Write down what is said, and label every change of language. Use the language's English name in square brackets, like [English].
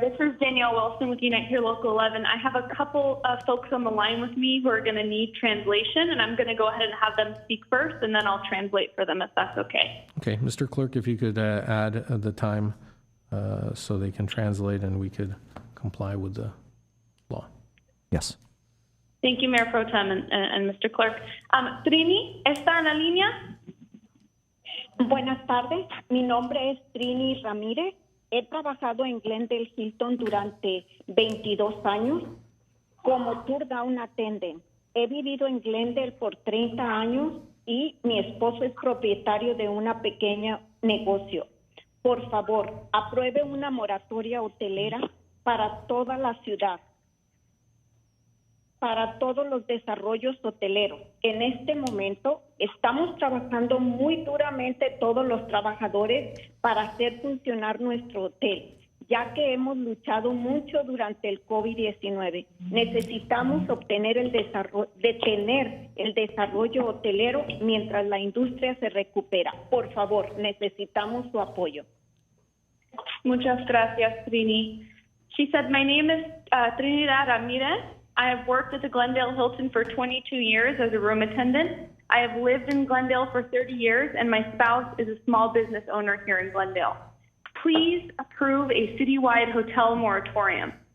[English] This is Danielle Wilson with Unite Here Local 11. I have a couple of folks on the line with me who are going to need translation, and I'm going to go ahead and have them speak first, and then I'll translate for them if that's okay. Okay, Mr. Clerk, if you could add the time so they can translate and we could comply with the law. Yes. Thank you, Mayor Pro Tem and Mr. [Spanish] Clerk. Trini, ¿está en la línea? Buenas tardes, mi nombre es Trini Ramírez. He trabajado en Glendale Hilton durante 22 años como tour down attendant. He vivido en Glendale por 30 años y mi esposo es propietario de una pequeña negocio. Por favor, apruebe una moratoria hotelera para toda la ciudad, para todos los desarrollos hoteleros. En este momento estamos trabajando muy duramente todos los trabajadores para hacer funcionar nuestro hotel, ya que hemos luchado mucho durante el COVID-19. Necesitamos detener el desarrollo hotelero mientras la industria se recupera. Por favor, necesitamos su apoyo. Muchas gracias, Trini. [English] She said, my name is Trinidad Ramirez. I have worked at the Glendale Hilton for 22 years as a room attendant. I have lived in Glendale for 30 years, and my spouse is a small business owner here in Glendale. Please approve a citywide hotel moratorium.